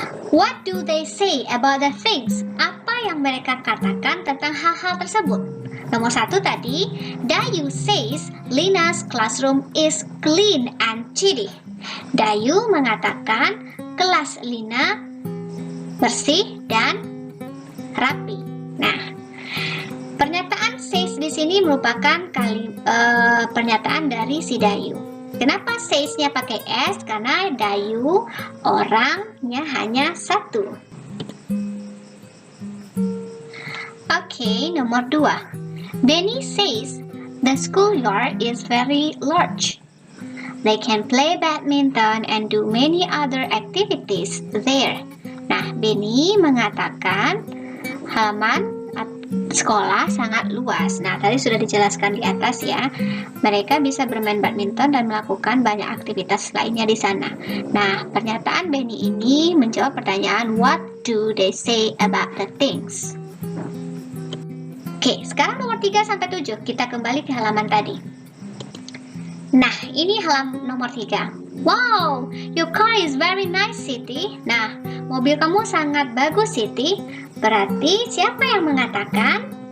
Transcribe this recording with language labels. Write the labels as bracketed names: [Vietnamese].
[English] What do they say about the things? [Indonesian] Apa yang mereka katakan tentang hal-hal tersebut? Nomor 1 tadi, [English] Dayu says Lina's classroom is clean and tidy. [Indonesian] Dayu mengatakan kelas Lina bersih dan rapi. Nah, pernyataan says di sini merupakan pernyataan dari si Dayu. Kenapa says-nya pakai S? Karena Dayu orangnya hanya satu. Oke, nomor 2. [English] Benny says the schoolyard is very large. They can play badminton and do many other activities there. [Indonesian] Nah, Benny mengatakan halaman sekolah sangat luas. Nah, tadi sudah dijelaskan di atas ya. Mereka bisa bermain badminton dan melakukan banyak aktivitas lainnya di sana. Nah, pernyataan Benny ini menjawab pertanyaan [English] what do they say about the things. [Indonesian] Oke, sekarang nomor 3 sampai 7. Kita kembali ke halaman tadi. Nah, ini halaman nomor 3. [English] Wow, your car is very nice, Siti. [Indonesian] Nah, mobil kamu sangat bagus, Siti. Berarti siapa yang mengatakan?